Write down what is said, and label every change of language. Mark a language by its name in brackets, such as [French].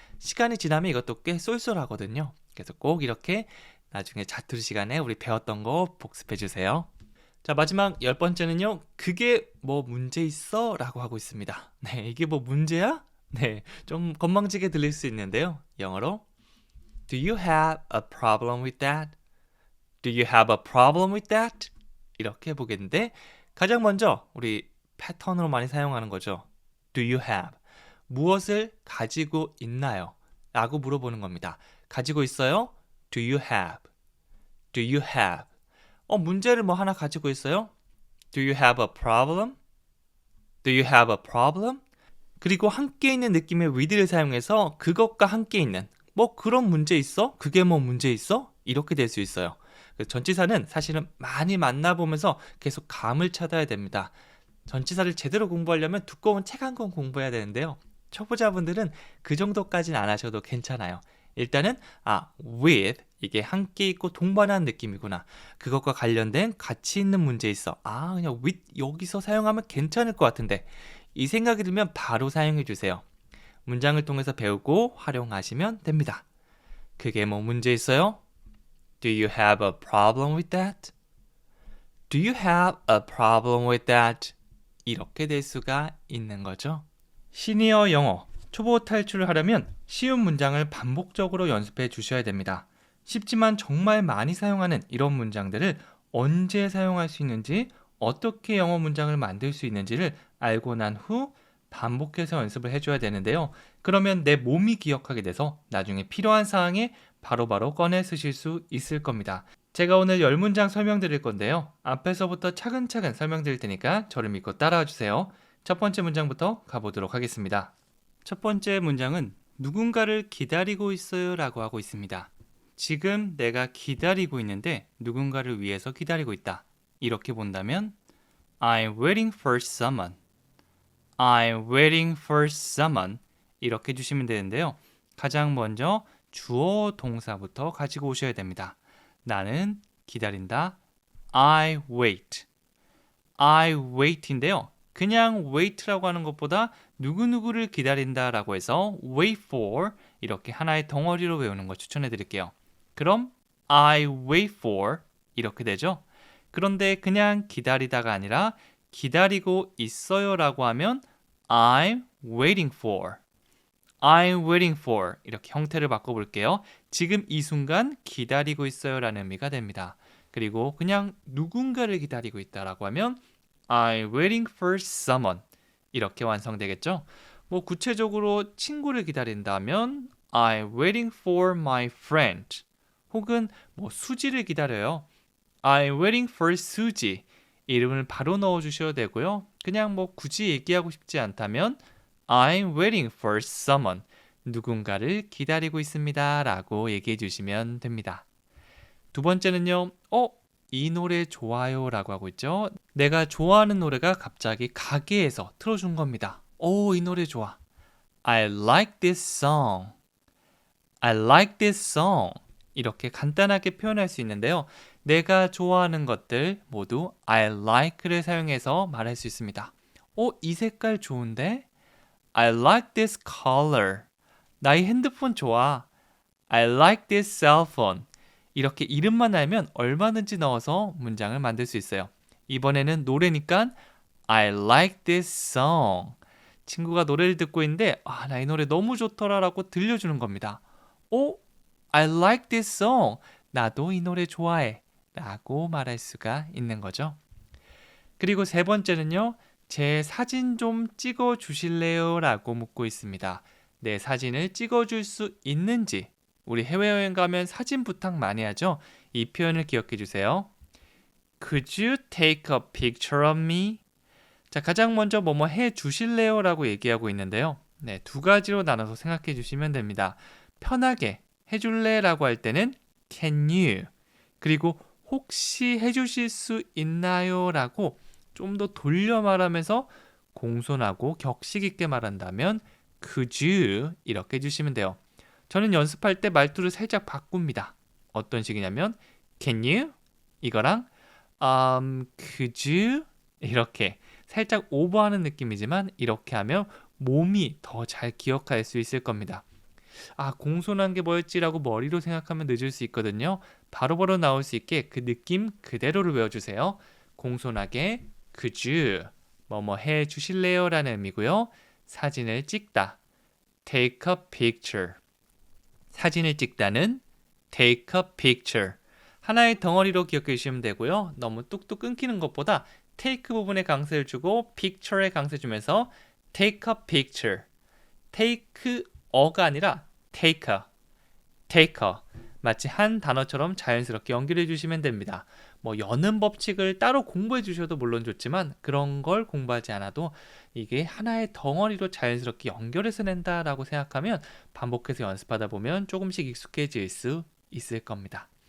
[Korean] 시간이 지나면 이것도 꽤 쏠쏠하거든요. 그래서 꼭 이렇게 나중에 자투리 시간에 우리 배웠던 거 복습해 주세요. 자, 마지막 10번째는요. 그게 뭐 문제 있어? 라고 하고 있습니다. 네, 이게 뭐 문제야? 네, 좀 건방지게 들릴 수 있는데요. 영어로 [English] Do you have a problem with that? Do you have a problem with that? [Korean] 이렇게 해보겠는데 가장 먼저 우리 패턴으로 많이 사용하는 거죠. [English] Do you have? [Korean] 무엇을 가지고 있나요? 라고 물어보는 겁니다. 가지고 있어요? [English] Do you have? Do you have? [Korean] 문제를 뭐 하나 가지고 있어요? [English] Do you have a problem? Do you have a problem? [Korean] 그리고 함께 있는 느낌의 with를 사용해서 그것과 함께 있는 뭐 그런 문제 있어? 그게 뭐 문제 있어? 이렇게 될 수 있어요. 전치사는 사실은 많이 만나보면서 계속 감을 찾아야 됩니다. 전치사를 제대로 공부하려면 두꺼운 책 한 권 공부해야 되는데요. 초보자분들은 그 정도까지는 안 하셔도 괜찮아요. 일단은 with 이게 함께 있고 동반하는 느낌이구나. 그것과 관련된 가치 있는 문제 있어. 그냥 with 여기서 사용하면 괜찮을 것 같은데 이 생각이 들면 바로 사용해 주세요. 문장을 통해서 배우고 활용하시면 됩니다. 그게 뭐 문제 있어요? [English] Do you have a problem with that? Do you have a problem with that? [Korean] 이렇게 될 수가 있는 거죠. 시니어 영어 초보 탈출을 하려면 쉬운 문장을 반복적으로 연습해 주셔야 됩니다. 쉽지만 정말 많이 사용하는 이런 문장들을 언제 사용할 수 있는지, 어떻게 영어 문장을 만들 수 있는지를 알고 난 후 반복해서 연습을 해줘야 되는데요. 그러면 내 몸이 기억하게 돼서 나중에 필요한 사항에 바로바로 꺼내 쓰실 수 있을 겁니다. 제가 오늘 10문장 설명드릴 건데요. 앞에서부터 차근차근 설명드릴 테니까 저를 믿고 따라와 주세요. 첫 번째 문장부터 가보도록 하겠습니다. 첫 번째 문장은 누군가를 기다리고 있어요 라고 하고 있습니다. 지금 내가 기다리고 있는데 누군가를 위해서 기다리고 있다. 이렇게 본다면 [English] I'm waiting for someone. I'm waiting for someone. [Korean] 이렇게 해주시면 되는데요. 가장 먼저 주어 동사부터 가지고 오셔야 됩니다. 나는 기다린다. [English] I wait. I wait [Korean] 인데요. 그냥 wait라고 하는 것보다 누구누구를 기다린다라고 해서 [English] wait for [Korean] 이렇게 하나의 덩어리로 외우는 걸 추천해 드릴게요. 그럼 [English] I wait for [Korean] 이렇게 되죠. 그런데 그냥 기다리다가 아니라 기다리고 있어요 라고 하면 [English] I'm waiting for. I'm waiting for [Korean] 이렇게 형태를 바꿔볼게요. 지금 이 순간 기다리고 있어요 라는 의미가 됩니다. 그리고 그냥 누군가를 기다리고 있다라고 하면 [English] I'm waiting for someone. [Korean] 이렇게 완성되겠죠? 뭐 구체적으로 친구를 기다린다면 [English] I'm waiting for my friend. [Korean] 혹은 뭐 수지를 기다려요. [English] I'm waiting for 수지. [Korean] 이름을 바로 넣어 주셔도 되고요. 그냥 뭐 굳이 얘기하고 싶지 않다면 [English] I'm waiting for someone. [Korean] 누군가를 기다리고 있습니다. 라고 얘기해 주시면 됩니다. 두 번째는요. 이 노래 좋아요 라고 하고 있죠. 내가 좋아하는 노래가 갑자기 가게에서 틀어준 겁니다. 이 노래 좋아. [English] I like this song. I like this song. [Korean] 이렇게 간단하게 표현할 수 있는데요. 내가 좋아하는 것들 모두 [English] I like [Korean] 를 사용해서 말할 수 있습니다. 이 색깔 좋은데? [English] I like this color. [Korean] 나의 핸드폰 좋아. [English] I like this cell phone. [Korean] 이렇게 이름만 알면 얼마든지 넣어서 문장을 만들 수 있어요. 이번에는 노래니까 [English] I like this song. [Korean] 친구가 노래를 듣고 있는데 나 이 노래 너무 좋더라 라고 들려주는 겁니다. [English] I like this song. [Korean] 나도 이 노래 좋아해 라고 말할 수가 있는 거죠. 그리고 세 번째는요. 제 사진 좀 찍어 주실래요? 라고 묻고 있습니다. 내 사진을 찍어줄 수 있는지. 우리 해외여행 가면 사진 부탁 많이 하죠? 이 표현을 기억해 주세요. [English] Could you take a picture of me? [Korean] 자, 가장 먼저 뭐뭐 해 주실래요? 라고 얘기하고 있는데요. 네, 두 가지로 나눠서 생각해 주시면 됩니다. 편하게 해줄래? 라고 할 때는 [English] Can you? [Korean] 그리고 혹시 해주실 수 있나요? 라고 좀 더 돌려 말하면서 공손하고 격식 있게 말한다면 [English] Could you? [Korean] 이렇게 해주시면 돼요. 저는 연습할 때 말투를 살짝 바꿉니다. 어떤 식이냐면 [English] Can you? [Korean] 이거랑 [English] Could you? [Korean] 이렇게 살짝 오버하는 느낌이지만 이렇게 하면 몸이 더 잘 기억할 수 있을 겁니다. 공손한 게 뭐였지라고 머리로 생각하면 늦을 수 있거든요. 바로바로 나올 수 있게 그 느낌 그대로를 외워주세요. 공손하게 [English] Could you? [Korean] 뭐뭐 해 주실래요? 라는 의미고요. 사진을 찍다. [English] Take a picture. [Korean] 사진을 찍다는 [English] take a picture. [Korean] 하나의 덩어리로 기억해 주시면 되고요. 너무 뚝뚝 끊기는 것보다 take 부분에 강세를 주고 picture에 강세 주면서 [English] take a picture. [Korean] take 어가 아니라 [English] take a. [Korean] 마치 한 단어처럼 자연스럽게 연결해 주시면 됩니다. 뭐 여는 법칙을 따로 공부해 주셔도 물론 좋지만 그런 걸 공부하지 않아도 이게 하나의 덩어리로 자연스럽게 연결해서 낸다라고 생각하면 반복해서 연습하다 보면 조금씩 익숙해질 수 있을 겁니다.